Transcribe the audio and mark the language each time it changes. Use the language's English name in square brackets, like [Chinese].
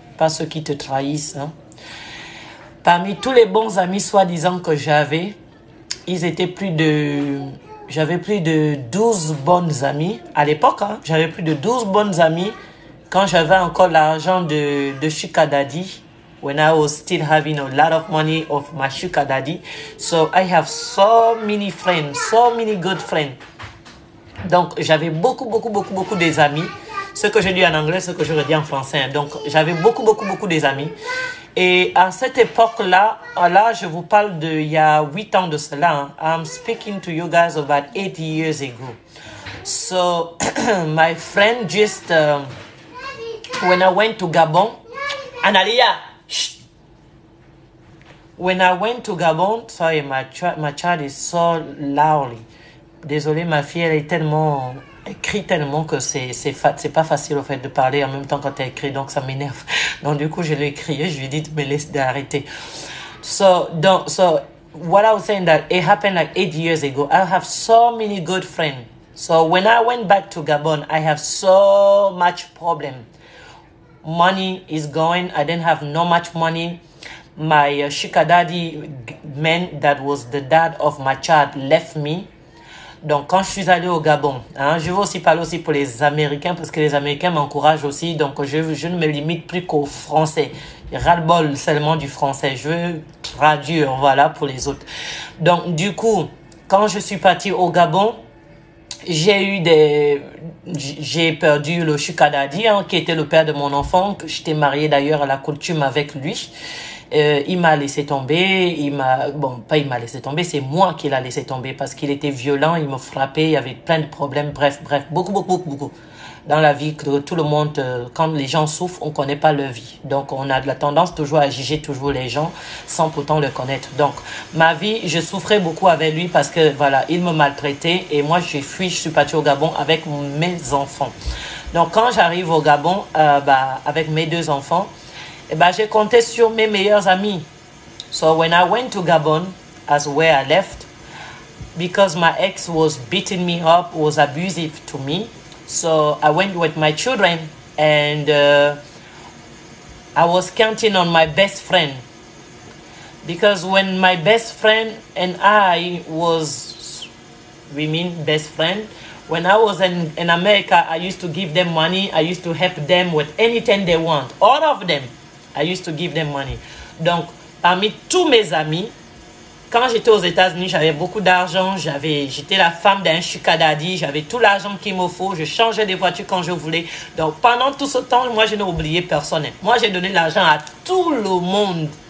[French] Pas ceux qui te trahissent. Hein. Parmi tous les bons amis soi-disant que j'avais, j'avais plus de 12 bonnes amies. À l'époque, hein, j'avais plus de 12 bonnes amies quand j'avais encore l'argent de Sugar Daddy. [English] When I was still having a lot of money of my Sugar Daddy. So I have so many friends, so many good friends. [French] Donc j'avais beaucoup des amis. Ce que je dis en anglais, ce que je redis en français. Donc j'avais beaucoup des amis. Et à cette époque-là, là, je vous parle de il y a 8 ans de cela. [English] Hein. I'm speaking to you guys about 8 years ago. So, my friend just, when I went to Gabon, Analia, shh. When I went to Gabon, sorry, my child is so loudly. [French] Désolée, ma fille, elle est tellement... Elle crie tellement que c'est pas facile au fait de parler en même temps quand elle crie, donc ça m'énerve. Donc du coup, je l'ai crié, je lui ai dit de me laisser d'arrêter. [English] So what I was saying that it happened like 8 years ago. I have so many good friends. So when I went back to Gabon, I have so much problem. Money is going. I didn't have no much money. My Sugar Daddy man that was the dad of my child left me. [French] Donc, quand je suis allé au Gabon, hein, je veux aussi parler aussi pour les Américains parce que les Américains m'encouragent aussi. Donc, je ne me limite plus qu'au français. Ras-le-bol seulement du français. Je veux traduire, voilà, pour les autres. Donc, du coup, quand je suis parti au Gabon, j'ai perdu le Sugar Daddy, hein, qui était le père de mon enfant, que j'étais mariée d'ailleurs à la coutume avec lui. Il m'a laissé tomber, bon, pas il m'a laissé tomber, c'est moi qui l'a laissé tomber parce qu'il était violent, il me frappait, il y avait plein de problèmes, bref, beaucoup. Dans la vie, que tout le monde, quand les gens souffrent, on connaît pas leur vie. Donc, on a de la tendance toujours à juger toujours les gens sans pourtant le connaître. Donc, ma vie, je souffrais beaucoup avec lui parce que, voilà, il me maltraitait et moi, j'ai fui, je suis partie au Gabon avec mes enfants. Donc, quand j'arrive au Gabon, avec mes 2 enfants, j'ai compté sur mes meilleurs amis. [English] So when I went to Gabon, as where I left, because my ex was beating me up, was abusive to me, so I went with my children and I was counting on my best friend. Because when my best friend and I was, we mean best friend, when I was in America, I used to give them money. I used to help them with anything they want. All of them. I used to give them money. [French] Donc, parmi tous mes amis, quand j'étais aux États-Unis, j'avais beaucoup d'argent. J'étais la femme d'un Sugar Daddy. J'avais tout l'argent qu'il me faut. Je changeais des voitures quand je voulais. Donc, pendant tout ce temps, moi, je n'ai oublié personne. Moi, j'ai donné l'argent à tout le monde.